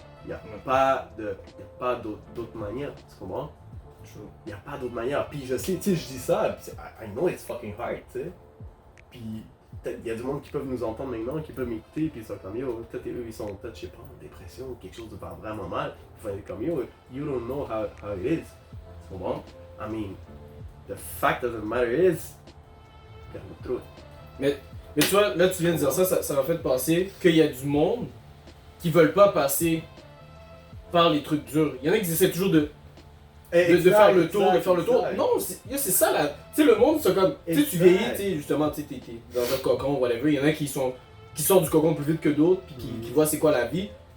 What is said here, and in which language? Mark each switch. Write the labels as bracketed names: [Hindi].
[French] Y a pas d'autre manière, tu comprends? Il n'y a pas d'autre manière. Puis je sais, tu sais, je dis ça, puis [English] I know it's fucking hard, [French] tu sais. Puis peut-être il y a du monde qui peuvent nous entendre maintenant, qui peuvent m'écouter, puis ils sont comme yo, peut-être eux ils sont peut-être, je sais pas, en dépression ou quelque chose de va vraiment mal. Il faut être comme yo, [English] you don't know how it is. [French] Tu comprends? [English] I mean, the fact of the matter is, you gotta go through it. [French] Mais tu vois, là tu viens de dire ça m'a fait penser qu'il y a du monde qui veulent pas passer par les trucs durs. Il y en a qui essaient toujours de faire le tour, de faire le tour. exact. Non, c'est ça là. Tu sais, le monde, c'est comme. Tu sais, tu Exact. vieillis, tu sais, justement, tu sais, t'es dans un cocon, whatever. Il y en a qui sortent du cocon plus vite que d'autres, puis qui voient c'est quoi la vie.